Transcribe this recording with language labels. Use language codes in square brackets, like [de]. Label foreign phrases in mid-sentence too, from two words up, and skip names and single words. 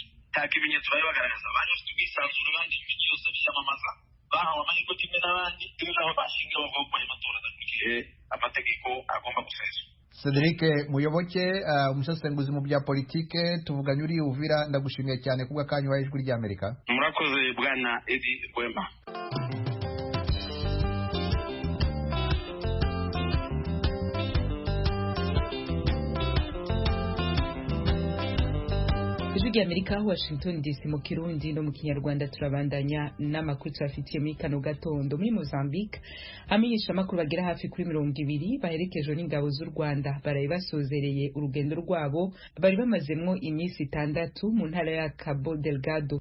[rn] Nta kimenyetso bari bagaragaza. Abantu bafite ubwisanzure kandi ibintu byose biyamamaza bahawe amahirwe kimwe n'abandi, rero aho bashingira bavuga ko aya matora adakurikije amategeko agomba guseswa. Cedric Muyoboke, umusesenguzi mu bya politike, tuvuganye uri Uvira. Ndagushimiye cyane kubw'akanyu waje kuri Amerika. Murakoze bwana Edi Rwema. Ijwi Amerika, Washington DC, mu Kirundi no mu Kinyarwanda. Turabandanya n'amakuru twafitiye muri kano gatondo. Muri Mozambique, amenyesha amakuru bagera hafi kuri 200 baherekejwe n'ingabo z'u Rwanda baraye basozereye urugendo rwabo bari bamazemwo iminsi 6 mu ntara ya Cabo Delgado.